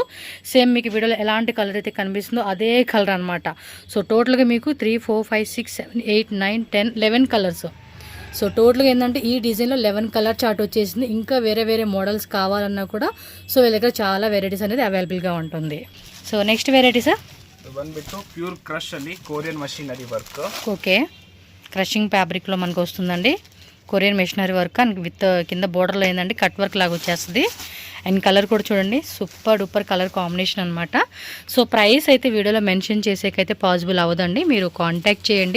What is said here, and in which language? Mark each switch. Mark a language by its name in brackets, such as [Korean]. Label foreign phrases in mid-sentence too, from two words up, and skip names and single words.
[Telugu] సేమ్ మీకు వీడియోలో ఎలాంటి కలర్ అయితే కనిపిస్తుందో అదే కలర్ అనమాట. సో టోటల్గా మీకు 3, 4, 5, 6, 7, 8, 9, 10, 11 కలర్స్. సో టోటల్గా ఏంటంటే ఈ డిజైన్లో 11 కలర్ చార్ట్ వచ్చేసింది. ఇంకా వేరే వేరే మోడల్స్ కావాలన్నా కూడా సో వీళ్ళ దగ్గర చాలా వెరైటీస్ అనేది అవైలబుల్గా ఉంటుంది. [English] so next variety sir? [Kannada] ಇದು ಬಂದ್ಬಿಟ್ಟು [English] pure crush [Kannada] ಅಲ್ಲಿ [English] Korean machinery work. [Telugu] ఓకే, క్రషింగ్ ఫ్యాబ్రిక్లో మనకు వస్తుందండి. [English] Korean machinery work and with [Telugu] కింద బోర్డర్లో ఏంటంటే [English] cut work [Telugu] లాగా వచ్చేస్తుంది. అండ్ కలర్ కూడా చూడండి, [English] super duper colour combination [Telugu] అనమాట. సో ప్రైస్ అయితే వీడియోలో మెన్షన్ చేసేకైతే పాసిబుల్ అవ్వదండి. మీరు కాంటాక్ట్ చేయండి.